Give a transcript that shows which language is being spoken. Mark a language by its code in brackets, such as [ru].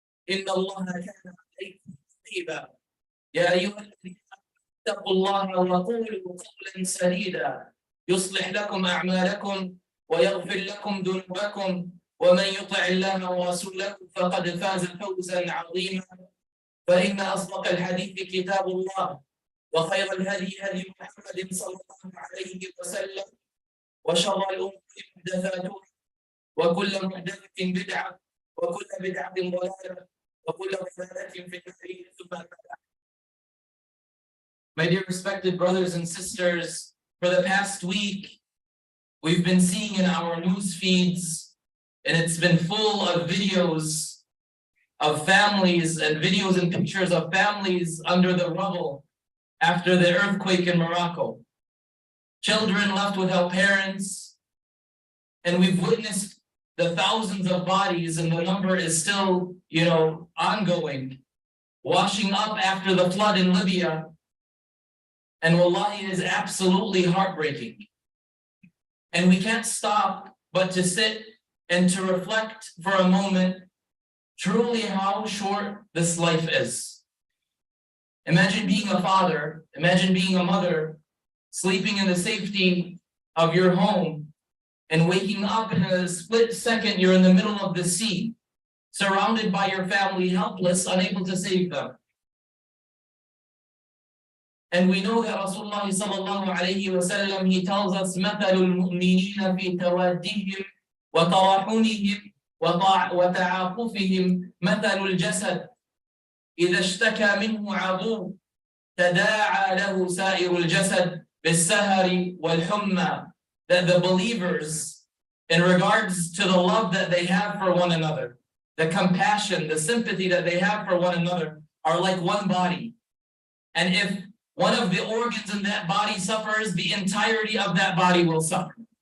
[ar] إن الله كان عليكم رقيبا يا أيها الذين اتقوا الله وقولوا قولا سديدا يصلح لكم أعمالكم ويغفر لكم ذنوبكم ومن يطع الله ورسوله فقد فاز فوزا عظيما فإن أصدق الحديث كتاب الله وخير الهدي هدي محمد صلى الله عليه وسلم وشر الأمور محدثاتها وكل محدثة بدعة وكل بدعة ضلالة وكل ضلالة في النار ثم. [en] My dear respected brothers and sisters, for the past week, we've been seeing in our news feeds, and it's been full of videos of families and videos and pictures of families under the rubble after the earthquake in Morocco. Children left without parents, and we've witnessed the thousands of bodies, and the number is still, ongoing, washing up after the flood in Libya. And wallahi, it is absolutely heartbreaking. And we can't stop but to sit and to reflect for a moment truly how short this life is. Imagine being a father, imagine being a mother, sleeping in the safety of your home and waking up in a split second, you're in the middle of the sea, surrounded by your family, helpless, unable to save them. And we know that Rasulullah sallallahu alayhi wa sallam, he tells us, [ar] مَثَلُ الْمُؤْمِنِينَ فِي تَوَادِّهِمْ وَتَرَحُمِهِمْ وَتَعَاطُفِهِمْ مَثَلُ الْجَسَدِ إِذَا اشْتَكَى مِنْهُ عَضُوٌّ تَدَاعَى لَهُ سَائِرُ الْجَسَدِ بِالسَّهَرِ وَالْحُمَّى. [en] That the believers, in regards to the love that they have for one another, the compassion, the sympathy that they have for one another, are like one body. And if one of the organs in that body suffers, the entirety of that body will suffer.